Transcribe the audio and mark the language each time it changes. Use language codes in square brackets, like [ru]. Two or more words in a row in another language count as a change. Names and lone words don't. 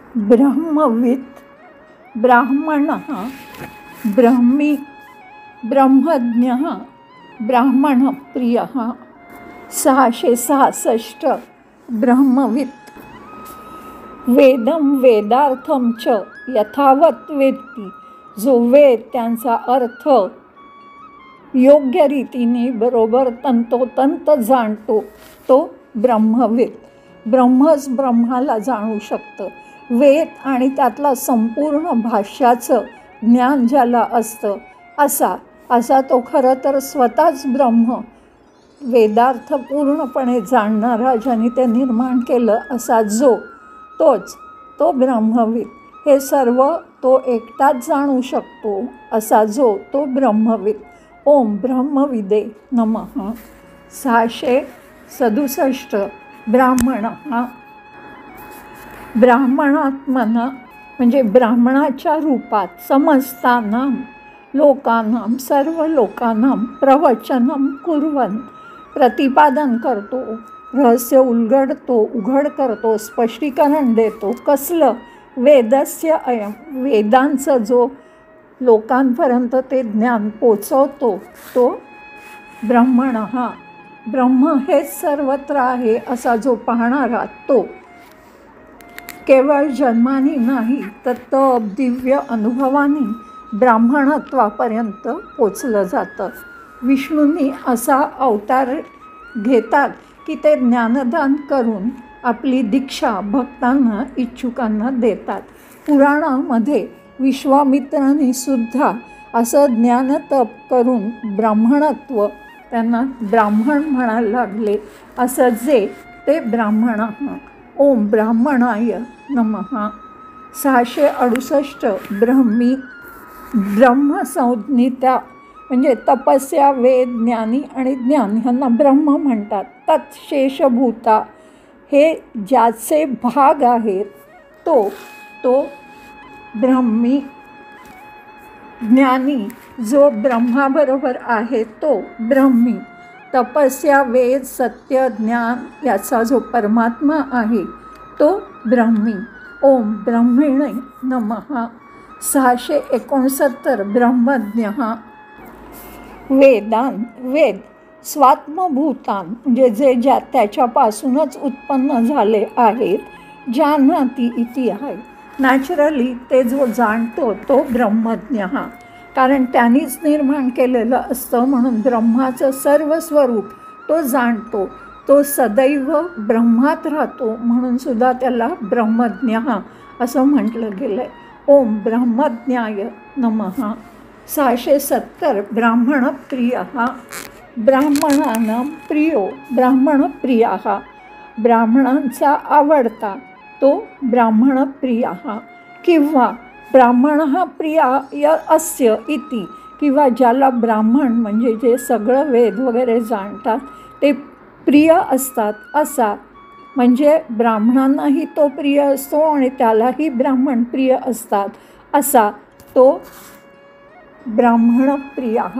[mr] ब्रह्मवित् ब्राह्मणः ब्रह्मी ब्रह्मज्ञः ब्राह्मणप्रियः 666 ब्रह्मवित् [sa] वेदं वेदार्थं च यथावत वेत्ती [mr] जो वेद त्यांचा अर्थ योग्य रीतीने बरोबर तंतोतंत जाणतो तो ब्रह्मवित्. ब्रह्मच ब्रह्माला जाणू शकतं. वेद आणि त्यातला संपूर्ण भाष्याचं ज्ञान ज्याला असतं असा तो खरं तर स्वतःच ब्रह्म वेदार्थ पूर्णपणे जाणणारा ज्याने ते निर्माण केलं असा तो ब्रह्मवित्. हे सर्व तो एकटाच जाणू शकतो असा तो ब्रह्मवित्. [sa] ओम ब्रह्मविदे नमः. [mr] 667 ब्राह्मणः ब्राह्मणात्मना म्हणजे ब्राह्मणाच्या रूपात [sa] समस्तानां लोकानां [mr] सर्व लोकानां [sa] प्रवचनं कुर्वन् [mr] प्रतिपादन करतो, रहस्य उघड करतो, स्पष्टीकरण देतो. कसलं? [sa] वेदस्य अयं [mr] वेदांचं जो लोकांपर्यंत ते ज्ञान पोचवतो तो ब्रह्मणः. ब्रह्म हेच सर्वत्र आहे असा जो पाहणारा तो केवळ जन्माने नाही तर दिव्य अनुभवाने ब्राह्मणत्वापर्यंत पोचलं जातं. विष्णूंनी असा अवतार घेतात की ते ज्ञानदान करून आपली दीक्षा भक्तांना इच्छुकांना देतात. पुराणामध्ये विश्वामित्रांनी सुद्धा असं ज्ञानतप करून ब्राह्मणत्व त्यांना ब्राह्मण म्हणायला लागले. असं ते ब्राह्मणः. [sa] ओम ब्राह्मणाय नमः. [mr] 668 ब्रह्मी ब्रह्मसंज्ञिता म्हणजे तपस्या वेद ज्ञानी आणि ज्ञान ह्यांना ब्रह्म म्हणतात. तत्शेषभूता हे ज्याचे भाग आहेत तो ब्रह्मी. ज्ञानी जो ब्रह्माबरोबर आहे तो ब्रह्मी. तपस्या वेद सत्य ज्ञान याचा जो परमात्मा आहे तो ब्रह्मी. [sa] ओम ब्रह्मिणे नमः. [mr] 669 ब्रह्मज्ञः [sa] वेद स्वात्मभूतान [mr] म्हणजे जे त्याच्यापासूनच उत्पन्न झाले आहेत. [sa] जानाति इति [mr] आहे. नॅचरली ते जो जाणतो तो ब्रह्मज्ञ. कारण त्यांनीच निर्माण केलेलं असतं म्हणून ब्रह्माचं सर्व स्वरूप तो जाणतो. तो सदैव ब्रह्मात राहतो म्हणून सुद्धा त्याला ब्रह्मज्ञ असं म्हटलं गेलं आहे. [sa] ओम ब्रह्मज्ञाय नमः. [mr] 670 ब्राह्मणप्रियः [sa] ब्राह्मणानां प्रियो ब्राह्मणप्रियः [mr] ब्राह्मणांचा आवडता तो ब्राह्मणप्रियः. किंवा [sa] ब्राह्मणः प्रिय अस्य इति [mr] किंवा ज्याला ब्राह्मण म्हणजे जे सगळं वेद वगैरे जाणतात ते प्रिय असतात असा म्हणजे ब्राह्मणांनाही तो प्रिय असतो आणि त्यालाही ब्राह्मण प्रिय असतात असा तो ब्राह्मणप्रियः.